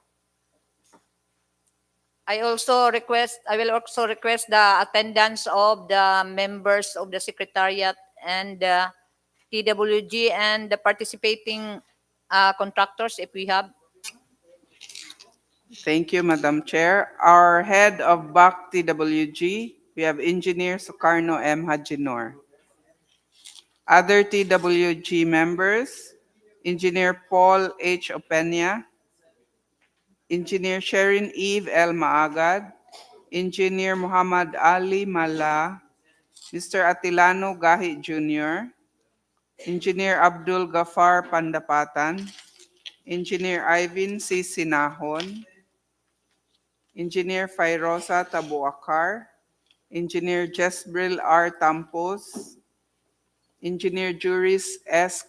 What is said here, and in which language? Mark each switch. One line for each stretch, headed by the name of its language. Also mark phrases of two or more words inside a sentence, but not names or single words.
English: I will also request the attendance of the members of the Secretariat and the TWG and the participating contractors if we have. Thank you, Madam Chair. Our head of BAC TWG, we have Engineer Sukarno M. Hajinor. Other TWG members, Engineer Paul H. Opena, Engineer Sherin Eve L. Maagad, Engineer Muhammad Ali Mala, Mr. Atilano Gahi Jr., Engineer Abdul Gafar Pandapatan, Engineer Ivan C. Sinahon, Engineer Fairosa Tabuakar, Engineer Jesbril R. Tampos, Engineer Juris S.